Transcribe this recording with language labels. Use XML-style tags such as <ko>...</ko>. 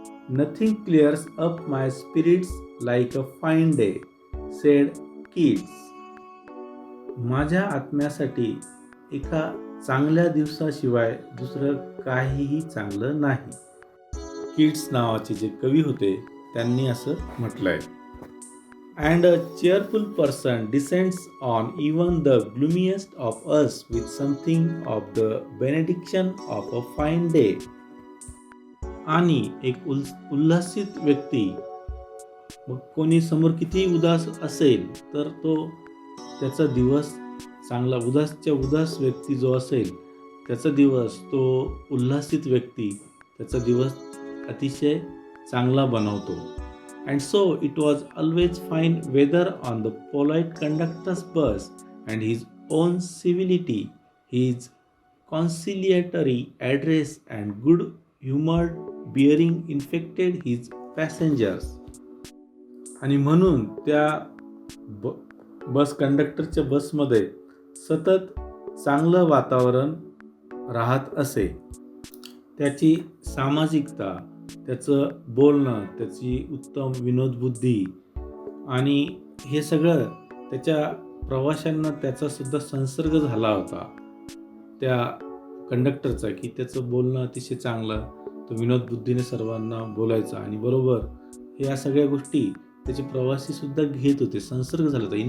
<en>Nothing clears up my spirits like a fine day, said Keats.</en> <mr>माझ्या आत्म्यासाठी एका चांगल्या दिवसाशिवाय दुसरं काहीही चांगलं नाही. किड्स नावाचे जे कवी होते त्यांनी असं म्हटलंय.</mr> <en>And a cheerful person descends on even the gloomiest of us with something of the benediction of a fine day.</en> <mr>आणि एक उल्हासित व्यक्ती, मग कोणी समोर किती उदास असेल तर तो त्याचा दिवस चांगला, उदास व्यक्ती जो असेल त्याचा दिवस, तो उल्हासित व्यक्ती त्याचा दिवस अतिशय चांगला बनवतो.</mr> <en>And so it was always fine weather on the polite conductor's bus, and his own civility, his conciliatory address and good-humored bearing infected his passengers.</en> <mr>आणि म्हणून त्या बस कंडक्टरच्या बसमध्ये सतत चांगलं वातावरण राहत असे. त्याची सामाजिकता, त्याचं बोलणं, त्याची उत्तम विनोदबुद्धी आणि हे सगळं त्याच्या प्रवाशांना त्याचासुद्धा संसर्ग झाला होता त्या कंडक्टरचा, की त्याचं बोलणं अतिशय चांगलं, तो विनोदबुद्धीने सर्वांना बोलायचा आणि बरोबर या सगळ्या गोष्टी त्याचे प्रवासीसुद्धा घेत होते. संसर्ग झाला होता.</mr>